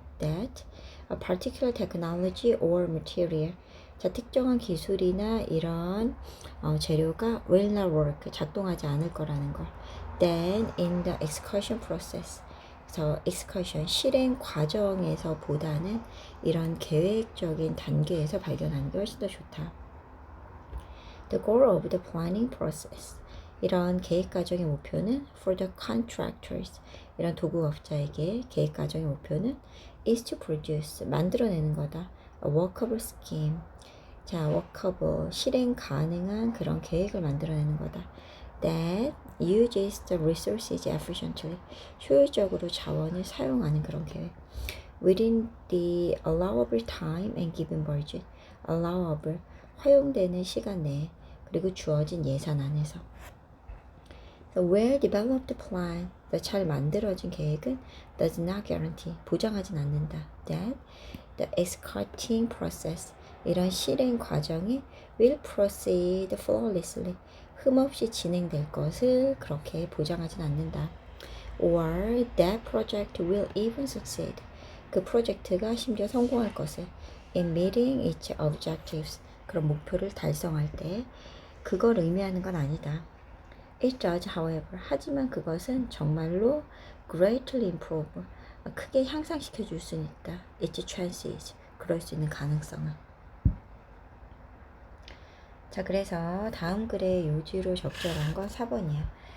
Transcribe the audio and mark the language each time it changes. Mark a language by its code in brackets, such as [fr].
[en] That a particular technology or material, [ko] 자, 특정한 기술이나 이런 재료가 [en] will not work, [ko] 작동하지 않을 거라는 걸. [en] Then in the execution process, [ko] 그래서 execution, 실행 과정에서 보다는 이런 계획적인 단계에서 발견하는 게 훨씬 더 좋다. [en] The goal of the planning process, [ko] 이런 계획 과정의 목표는 [en] for the contractors, [ko] 이런 도급업자에게 계획 과정의 목표는 [en] is to produce, [ko] 만들어내는 거다. [en] A workable scheme, [ko] 자, workable, 실행 가능한 그런 계획을 만들어내는 거다. [en] That uses the resources efficiently, [ko] 효율적으로 자원을 사용하는 그런 계획. [en] Within the allowable time and given budget, allowable, [ko] 허용되는 시간 내에, 그리고 주어진 예산 안에서. [en] The well-developed plan, [ko] 잘 만들어진 계획은 [en] does not guarantee, [ko] 보장하진 않는다. [en] That the executing process, [ko] 이런 실행 과정이 [en] will proceed flawlessly, [ko] 흠없이 진행될 것을 그렇게 보장하진 않는다. [en] Or that project will even succeed, [ko] 그 프로젝트가 심지어 성공할 것을 [en] in meeting its objectives, [ko] 그런 목표를 달성할 때. 그걸 의미하는 건 아니다. [en] It does, however, [ko] 하지만 그것은 정말로 [en] greatly improve, [ko] 크게 향상시켜 줄 수는 있다. [en] Its chances, [ko] 그럴 수 있는 가능성은. 자, 그래서 다음 글의 요지로 적절한 건 4번이야.